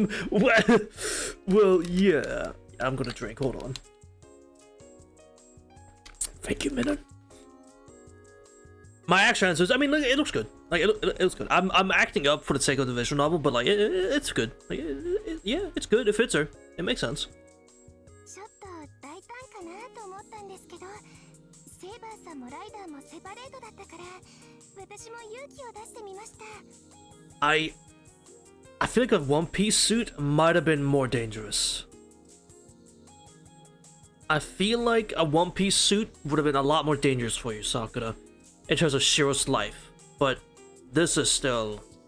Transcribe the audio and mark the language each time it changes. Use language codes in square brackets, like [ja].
[en] Well, yeah. I'm gonna drink, hold on. Thank you, Minna. My action answers, I mean, look, it looks good. Like, it looks good. I'm acting up for the sake of the visual novel, but, like, it's good. Like, yeah, it's good. It fits her. It makes sense. [ja] ちょっと大胆かなと思ったんですけど、セイバーさんもライダーもセパレートだったから、私も勇気を出してみました。 [en] I feel like a One Piece suit might have been more dangerous. I feel like a One Piece suit would have been a lot more dangerous for you, Sakura, in terms of Shiro's life. But this is still...